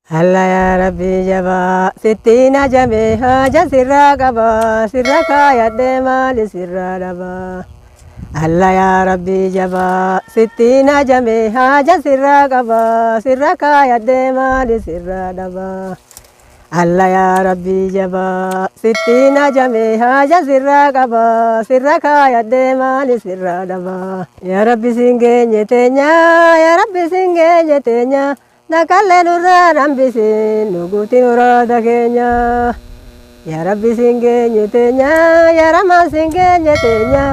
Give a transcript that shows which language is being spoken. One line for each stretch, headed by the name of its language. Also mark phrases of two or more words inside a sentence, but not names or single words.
Arabic: الله يا رب
Oromo: jaba sittina jame haja sirra qaba sirra kaayadhe maali sirra dhaba.
Arabic: الله يا رب
Oromo: jaba sittina jame haja sirra qaba sirra kaayadhe maali sirra dhaba.
Arabic: الله يا رب
Oromo: jaba sittina jame haja sirra qaba sirra kaayadhe maali sirra dhaba.
Arabic: يا رب
Oromo: singeenye teenya
Arabic: يا رب
Oromo: singeenye teenya. Nakalle nurra rambisi nuguti murada keenya.
Arabic: يا رب
Oromo: singeenye teenya ya Rama singeenye teenya.